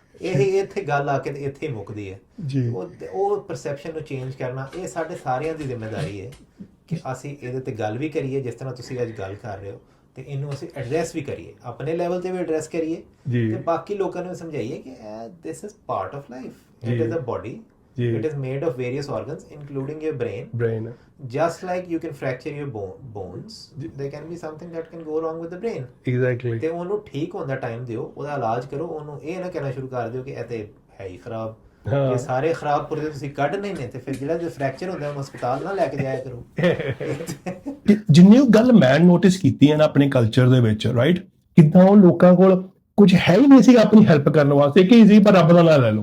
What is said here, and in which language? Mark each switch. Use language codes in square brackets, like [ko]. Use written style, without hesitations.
[pa] ਇਹ ਇੱਥੇ ਗੱਲ ਆ ਕੇ ਤੇ ਇੱਥੇ ਹੀ ਮੁੱਕਦੀ ਹੈ। ਉਹ ਪਰਸੈਪਸ਼ਨ ਨੂੰ ਚੇਂਜ ਕਰਨਾ, ਇਹ ਸਾਡੇ ਸਾਰਿਆਂ ਦੀ ਜ਼ਿੰਮੇਵਾਰੀ ਹੈ ਕਿ ਅਸੀਂ ਇਹਦੇ ਤੇ ਗੱਲ ਵੀ ਕਰੀਏ, ਜਿਸ ਤਰ੍ਹਾਂ ਤੁਸੀਂ ਅੱਜ ਗੱਲ ਕਰ ਰਹੇ ਹੋ, ਤੇ ਇਹਨੂੰ ਅਸੀਂ ਐਡਰੈਸ ਵੀ ਕਰੀਏ, ਆਪਣੇ ਲੈਵਲ ਤੇ ਵੀ ਐਡਰੈਸ ਕਰੀਏ, ਤੇ ਬਾਕੀ ਲੋਕਾਂ ਨੂੰ ਸਮਝਾਈਏ ਕਿ [en] This is part of life, it is a body, it is made of various organs including your brain. Just like you can fracture your bones, there can be something that can go wrong with the brain. Exactly. [pa] ਤੇ ਉਹਨੂੰ ਠੀਕ ਹੋਣ ਦਾ time ਦਿਓ, ਉਹਦਾ ਇਲਾਜ ਕਰੋ। ਉਹਨੂੰ ਇਹ ਨਾ ਕਹਿਣਾ ਸ਼ੁਰੂ ਕਰ ਦਿਓ ਕਿ ਇਹ ਤੇ ਹੈ ਹੀ ਖਰਾਬ, ਹਾਂ। ਕਿ ਸਾਰੇ ਖਰਾਬ ਪੁਰਜੇ ਤੁਸੀਂ ਕੱਢਣੇ ਨੇ ਤੇ ਫਿਰ ਜਿਹੜਾ ਜੇ ਫ੍ਰੈਕਚਰ ਹੁੰਦਾ ਉਹਨੂੰ ਹਸਪਤਾਲ ਨਾ ਲੈ ਕੇ ਜਾਇਆ ਕਰੋ। ਕਿ ਜਿੰਨੀ ਉਹ ਗੱਲ ਮੈਂ ਨੋਟਿਸ ਕੀਤੀ ਹੈ ਨਾ ਆਪਣੇ ਕਲਚਰ ਦੇ ਵਿੱਚ, ਰਾਈਟ, ਕਿੱਦਾਂ ਉਹ ਲੋਕਾਂ ਕੋਲ ਕੁਝ ਹੈ ਹੀ ਨਹੀਂ ਸੀ ਆਪਣੀ ਹੈਲਪ ਕਰਨ ਵਾਸਤੇ, ਕਿ ਸੀ ਪਰ ਰੱਬ ਦਾ ਨਾਂ ਲੈ ਲਓ।